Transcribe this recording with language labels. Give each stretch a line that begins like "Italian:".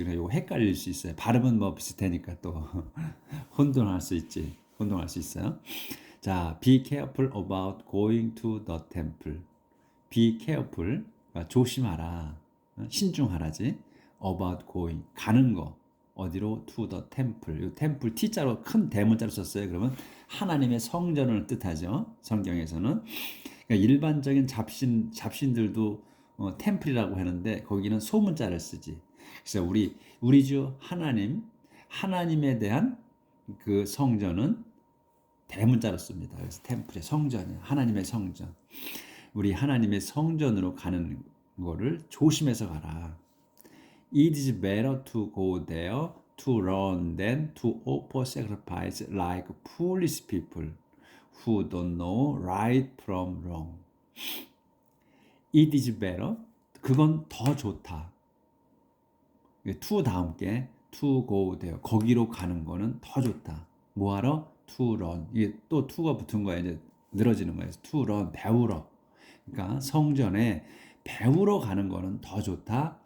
Korean: 그래서 이거 헷갈릴 수 있어요. 발음은 뭐 비슷하니까 또 혼동할 수 있어요.
English: 자, be careful about going to the temple. be careful,
Korean: 조심하라, 신중하라지.
English: about going,
Korean: 가는 거. 어디로?
English: to the temple.
Korean: 이 temple T자로 큰 대문자로 썼어요. 그러면 하나님의 성전을 뜻하죠. 성경에서는. 그러니까 일반적인 잡신들도 템플이라고 하는데 거기는 소문자를 쓰지. 그래서 우리 주 하나님에 대한 그 성전은 대문자로 씁니다. 그래서 템플의 성전이에요. 하나님의 성전. 우리 하나님의 성전으로 가는 거를 조심해서 가라.
English: It is better to go there to learn than to offer sacrifice like foolish people who don't know right from wrong. It is better.
Korean: 그건 더 좋다. to 다음 게
English: to go there.
Korean: 거기로 가는 거는 더 좋다. 뭐하러?
English: To learn.
Korean: 이게 또 to가 붙은 거야. 이제 늘어지는 거예요.
English: To learn.
Korean: 배우러. 그러니까 성전에 배우러 가는 거는 더 좋다.